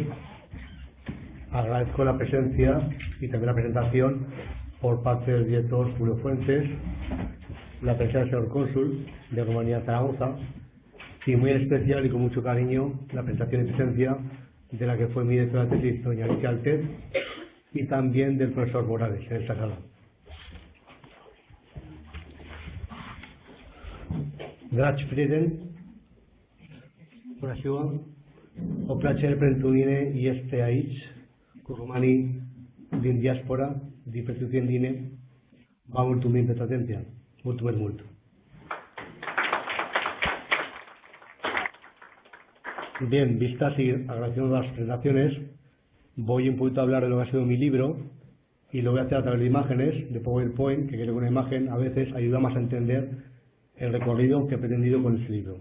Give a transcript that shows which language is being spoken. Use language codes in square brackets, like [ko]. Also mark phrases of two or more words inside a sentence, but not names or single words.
[es] Agradezco la presencia y también la presentación por parte del director Julio Fuentes, la presencia del señor cónsul de Rumanía Zaragoza, y muy en especial y con mucho cariño la presentación y presencia de la que fue mi directora de tesis, doña Alicia Altez, y también del profesor Morales en esta sala. [ro] Dragi prieteni, bună ziua! O plăcere pentru mine este aici, cu romanii din diaspora, din pretutindine. Vă mulțumim pentru atenție. Mulțumesc mult! [es] Bien, vistas y agradeciendo las presentaciones, voy un poquito a hablar de lo que ha sido mi libro, y lo voy a hacer a través de imágenes, de PowerPoint, que creo que una imagen a veces ayuda más a entender el recorrido que he pretendido con este libro.